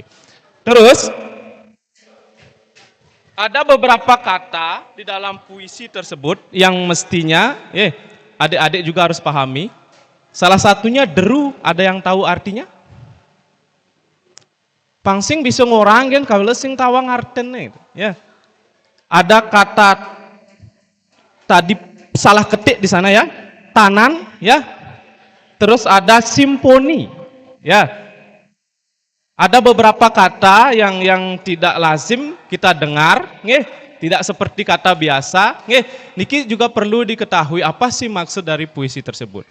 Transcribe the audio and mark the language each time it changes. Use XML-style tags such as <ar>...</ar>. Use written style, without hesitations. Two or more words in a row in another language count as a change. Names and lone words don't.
<id>Terus ada beberapa kata di dalam puisi tersebut yang mestinya adik-adik juga harus pahami. Salah satunya deru, ada yang tahu artinya?</id> <ban>Pangsing bisa ngorangin kalau sing tawang artene ya.</ban> <id>Ada kata tadi salah ketik di sana ya, tanan ya. Terus ada simponi ya. Ada beberapa kata yang tidak lazim kita dengar, tidak seperti kata biasa, niki juga perlu diketahui apa sih maksud dari puisi tersebut.</id>